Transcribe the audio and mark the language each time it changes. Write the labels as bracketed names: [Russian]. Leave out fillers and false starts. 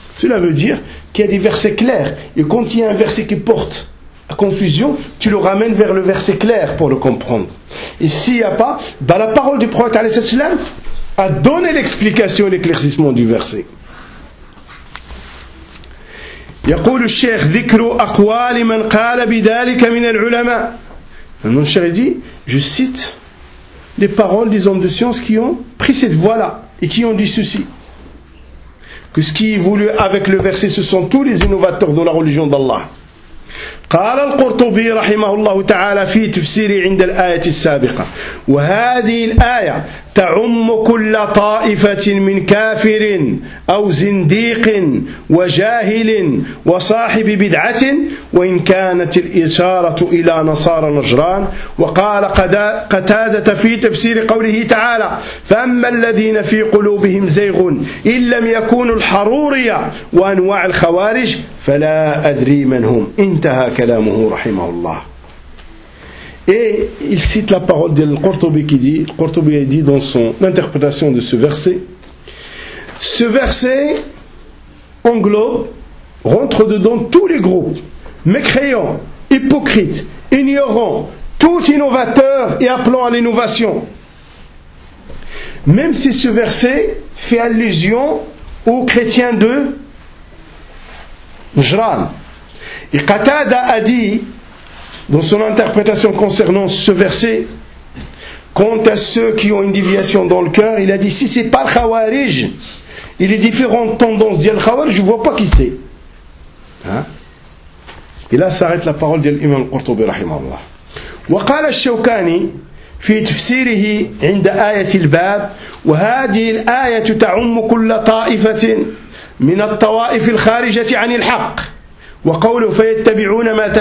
[French] Cela veut dire qu'il y a des versets clairs, et quand il y a un verset qui porte à confusion, tu le ramènes vers le verset clair pour le comprendre. Et s'il n'y a pas, bah la parole du prophète alayhi sallam a donné l'explication et l'éclaircissement du verset. [Arabic] يقول الشيخ ذكر أقوال من قال بذلك من العلماء. [French] Mon cher dit, je cite les paroles des hommes de science qui ont pris cette voie-là et qui ont dit ceci. Que ce qui est voulu avec le verset, ce sont tous les innovateurs de la religion d'Allah. [Arabic] قال القرطبي رحمه الله تعالى في تفسيره عند الآية السابقة وهذه الآية تعم كل طائفة من كافر أو زنديق وجاهل وصاحب بدعة وإن كانت الإشارة إلى نصارى نجران. وقال قتادة في تفسير قوله تعالى فأما الذين في قلوبهم زيغ إن لم يكونوا الحرورية وأنواع الخوارج فلا أدري من هم. انتهى كلامه رحمه الله. [French] Et il cite la parole de Al-Qurtubi qui dit, Al-Qurtubi a dit dans son interprétation de ce verset englobe, rentre dedans tous les groupes, mécréants, hypocrites, ignorants, tout innovateur et appelant à l'innovation. Même si ce verset fait allusion aux chrétiens de Jran. Et Qatada a dit, dans son interprétation concernant ce verset, Quant à ceux qui ont une déviation dans le cœur, il a dit, si c'est pas le khawarij, il est différent de tendance d'Al Khawarij, je ne vois pas qui c'est. Hein? Et là s'arrête la parole de l'imam Qurtubi rahimahullah. [Arabic] وقال الشوكاني في تفسيره عند آية الباب وهذه الآية تعم كل طائفة من الطوائف الخارجة عن الحق وقوله فيتبعون